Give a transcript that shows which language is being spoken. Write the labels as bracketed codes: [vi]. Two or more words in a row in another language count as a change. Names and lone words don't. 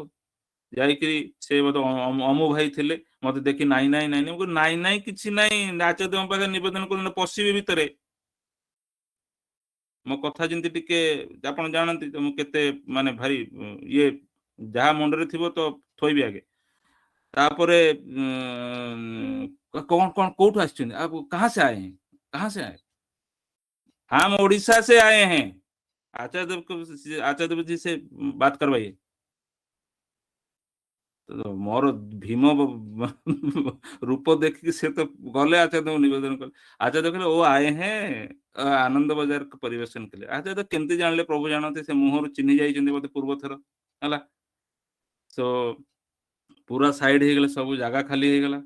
[or] ଯାଇକିରି ସେ ବୋଧେ ଅମୁ ଭାଇ ଥିଲେ, ମତେ ଦେଖି ନାଇଁ ନାଇଁ ନାଇଁ ନାଇଁ, ମୁଁ କହିଲି ନାଇଁ ନାଇଁ କିଛି ନାଇଁ, ଆଚାର୍ଯ୍ୟଙ୍କ ପାଖରେ ନିବେଦନ କରୁନ, ପଶିବି ଭିତରେ। ମୋ କଥା ଯେମିତି ଟିକେ ଆପଣ ଜାଣନ୍ତି ତ ମୁଁ କେତେ ମାନେ ଭାରି ଇଏ, ଯାହା ମୁଣ୍ଡରେ ଥିବ ତ ଥୋଇବି ଆଗେ। ତାପରେ କଣ କଣ କୋଉଠୁ ଆସିଛନ୍ତି, [hi] आप कहाँ से आए हैं, कहाँ से आए? हम उड़ीसा से आए हैं। आचार्य देव को, आचार्य देव जी से बात करवाइए। [or] तो ମୋର ଭୀମ ରୂପ ଦେଖିକି ସେ ତ ଗଲେ ଆଚାର୍ଯ୍ୟଙ୍କୁ ନିବେଦନ କଲେ। ଆଚାର୍ଯ୍ୟ କହିଲେ ଓ [hi] आए हैं [or] ଆନନ୍ଦ ବଜାର ପରିବେଷଣ କଲେ। ଆଚାର୍ଯ୍ୟ କେମିତି ଜାଣିଲେ? ପ୍ରଭୁ ଜାଣନ୍ତି, ସେ ମୁହଁରୁ ଚିହ୍ନି ଯାଇଛନ୍ତି ବୋଧେ ପୂର୍ବ ଥର ହେଲା। ସୋ ପୁରା ସାଇଡ ହେଇଗଲେ, ସବୁ ଜାଗା ଖାଲି ହେଇଗଲା।